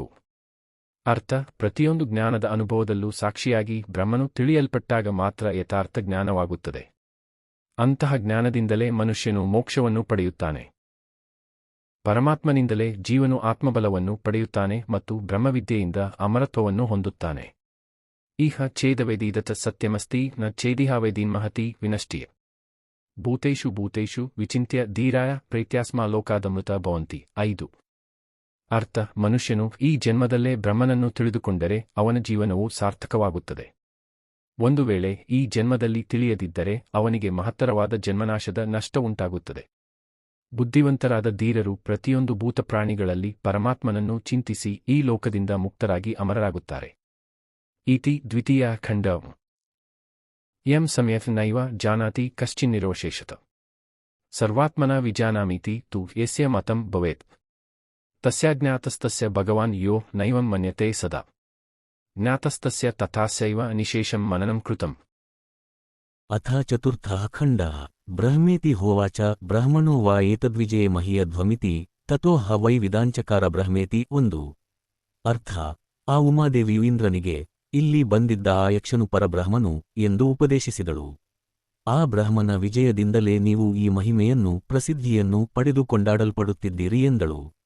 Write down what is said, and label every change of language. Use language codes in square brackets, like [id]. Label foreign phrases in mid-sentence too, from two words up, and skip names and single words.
[kn] ಅರ್ಥ ಪ್ರತಿಯೊಂದು ಜ್ಞಾನದ ಅನುಭವದಲ್ಲೂ ಸಾಕ್ಷಿಯಾಗಿ ಬ್ರಹ್ಮನು ತಿಳಿಯಲ್ಪಟ್ಟಾಗ ಮಾತ್ರ ಯಥಾರ್ಥ ಜ್ಞಾನವಾಗುತ್ತದೆ. ಅಂತಹ ಜ್ಞಾನದಿಂದಲೇ ಮನುಷ್ಯನು ಮೋಕ್ಷವನ್ನು ಪಡೆಯುತ್ತಾನೆ. ಪರಮಾತ್ಮನಿಂದಲೇ ಜೀವನು ಆತ್ಮಬಲವನ್ನು ಪಡೆಯುತ್ತಾನೆ ಮತ್ತು ಬ್ರಹ್ಮವಿದ್ಯೆಯಿಂದ ಅಮರತ್ವವನ್ನು ಹೊಂದುತ್ತಾನೆ. [sa] ಇಹ ಛೇದವೇದೀದತ ಸತ್ಯಮಸ್ತಿ ನ ಛೇದಿಹಾವೇದೀನ್ ಮಹತಿ ವಿನಷ್ಟಿಯ ಭೂತೇಷು ಭೂತೇಷು ವಿಚಿಂತ್ಯ ಧೀರಾಯ ಪ್ರೇತ್ಯಾಸ್ಮಾ ಲೋಕಾದಮೃತ ಭವಂತಿ. 5. [kn] ಅರ್ಥ ಮನುಷ್ಯನು ಈ ಜನ್ಮದಲ್ಲೇ ಬ್ರಹ್ಮನನ್ನು ತಿಳಿದುಕೊಂಡರೆ ಅವನ ಜೀವನವು ಸಾರ್ಥಕವಾಗುತ್ತದೆ. ಒಂದು ವೇಳೆ ಈ ಜನ್ಮದಲ್ಲಿ ತಿಳಿಯದಿದ್ದರೆ ಅವನಿಗೆ ಮಹತ್ತರವಾದ ಜನ್ಮನಾಶದ ನಷ್ಟವುಂಟಾಗುತ್ತದೆ. ಬುದ್ಧಿವಂತರಾದ ಧೀರರು ಪ್ರತಿಯೊಂದು ಭೂತಪ್ರಾಣಿಗಳಲ್ಲಿ ಪರಮಾತ್ಮನನ್ನು ಚಿಂತಿಸಿ ಈ ಲೋಕದಿಂದ ಮುಕ್ತರಾಗಿ ಅಮರರಾಗುತ್ತಾರೆ. [sa] ಇತಿ ದ್ವಿತೀಯ ಖಂಡ. ಯಂ ಸಮ್ಯಕ್ ನೈವ ಜಾನಾತಿ ಕಶ್ಚಿನ್ನಿರೋಶೇಷತ ಸರ್ವಾತ್ಮನ ವಿಜಾನಾಮೀತಿ ತು ಯಸ್ಯ ಮತಂ ಭವೇತ್ ತಸ್ಯಾಜ್ಞಾತಸ್ತಸ್ಯ ಭಗವಾನ್ ಯೋ ನೈವಂ ಮನ್ಯತೆ ಸದಾ ಜ್ಞಾತಸ್ತಸ್ಯ ತಥಾಸ್ಯೈವ ನಿಶೇಷಂ ಮನನಂ ಕೃತಂ. ಅಥ ಚತುರ್ಥಃ ಖಂಡಃ. ಬ್ರಹ್ಮೇತಿ ಹೋವಾಚ ಬ್ರಹ್ಮಣೋ ವಾ ಏತದ್ವಿಜಯೇ ಮಹೀಯಧ್ವಮಿತಿ ತತೋ ಹ ವೈ ವಿದಾಂಚಕಾರ ಬ್ರಹ್ಮೇತಿ. 1. [kn] ಅರ್ಥ ಆ ಉಮಾದೇವಿಯು ಇಂದ್ರನಿಗೆ ಇಲ್ಲಿ ಬಂದಿದ್ದ ಆ ಯಕ್ಷನು ಪರಬ್ರಹ್ಮನು ಎಂದು ಉಪದೇಶಿಸಿದಳು. ಆ ಬ್ರಹ್ಮನ ವಿಜಯದಿಂದಲೇ ನೀವು ಈ ಮಹಿಮೆಯನ್ನು ಪ್ರಸಿದ್ಧಿಯನ್ನು ಪಡೆದು ಕೊಂಡಾಡಲ್ಪಡುತ್ತಿದ್ದೀರಿ ಎಂದಳು.